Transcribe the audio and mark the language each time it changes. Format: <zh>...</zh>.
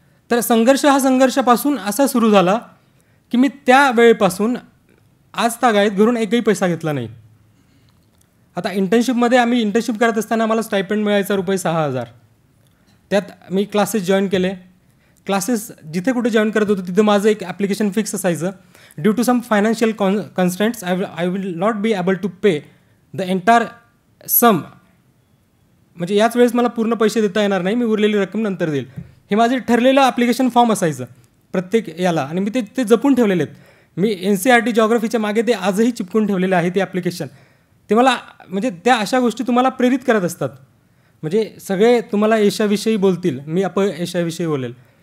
<mr>तर संघर्षापासून असा सुरू झाला की मी त्या वेळेपासून आज तागायत घरून एकही पैसा घेतला नाही. आता आम्ही इंटर्नशिप करत असताना आम्हाला स्टायपेंड मिळायचा रुपये 6,000. त्यात मी क्लासेस जॉईन केले. क्लासेस जिथे कुठे जॉईन करत होतो तिथं माझं एक ॲप्लिकेशन फिक्स असायचं.</mr> <en>Due to some financial constraints I will not be able to pay the entire sum.</en> <mr>म्हणजे याच वेळेस मला पूर्ण पैसे देता येणार नाही, मी उरलेली रक्कम नंतर देईल. हे माझे ठरलेलं ॲप्लिकेशन फॉर्म असायचं प्रत्येक याला, आणि मी ते जपून ठेवलेले आहेत. मी NCERT जॉग्रफीच्या मागे ते आजही चिपकून ठेवलेलं आहे ते ॲप्लिकेशन. ते मला म्हणजे त्या अशा गोष्टी तुम्हाला प्रेरित करत असतात. म्हणजे सगळे तुम्हाला यशाविषयी बोलतील, मी अपयशाविषयी बोलेल.</mr>